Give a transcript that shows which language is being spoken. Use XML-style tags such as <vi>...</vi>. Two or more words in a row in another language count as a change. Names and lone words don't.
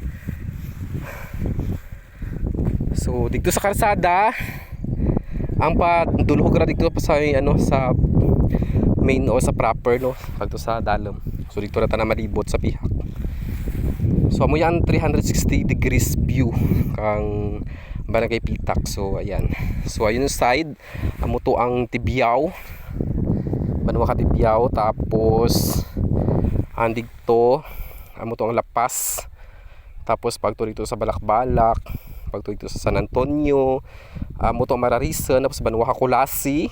<krj>So dito sa karsada ang padulhog ra dito sa ano sa main o sa proper no pagto sa dalom. So dito ra ta na malibot sa pihak. So amo yan</krj> <en>360 degrees view</en> <krj>kang Barangay Pitak. So ayan. So ayun yung side amo to ang Tibiao. Banwa ka Tibiao tapos andig to amo to ang Lapas. Tapos pagto dito sa Balakbalak, pagto dito sa San Antonio, amo to Mararison, tapos Banwa ka Kulasi.</krj>